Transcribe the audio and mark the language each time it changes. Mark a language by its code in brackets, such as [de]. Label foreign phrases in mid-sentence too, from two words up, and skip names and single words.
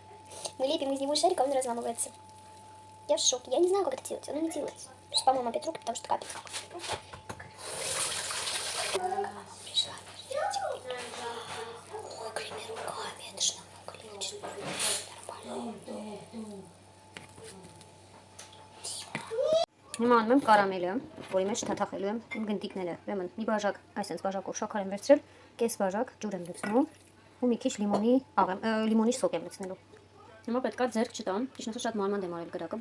[ru] Мы лепим из него шарик, а он разламывается. Я в шоке. Я не знаю, как это делать. Оно не делается. Сейчас помою опять руки, потому что капец. Пришла. Мокрыми руками. Это же намного легче. Нормально. [hy] Հիմա անում եմ կարամելը, որի մեջ թաթախելու եմ իմ գնդիկները։ Ուրեմն մի բաժակ, այսպես բաժակով շաքար եմ վերցրել, կես բաժակ ջուր եմ լցնում ու մի քիչ լիմոնի սոկ եմ լցնելու։ Հիմա պետքա ձեռք չտամ, ճիշտ ասած շատ մանմանդ եմ արել կրակը,